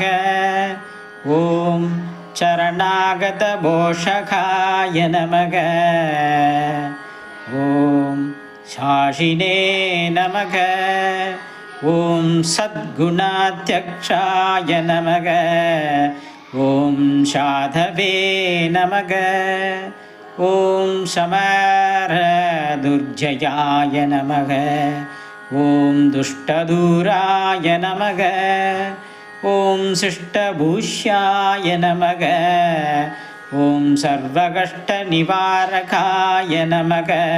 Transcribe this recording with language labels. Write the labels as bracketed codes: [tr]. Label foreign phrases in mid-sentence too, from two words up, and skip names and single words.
[sa] ॐ शरणागतपोषकाय नमः. ॐ साक्षिणे नमः. ॐ सद्गुणाध्यक्षाय नमः. ॐ साधवे नमः. ॐ समरदुर्जयाय नमः ॐ दुष्टदूराय नमः ॐ शिष्टभूष्याय नमः ॐ सर्वकष्टनिवारकाय नमः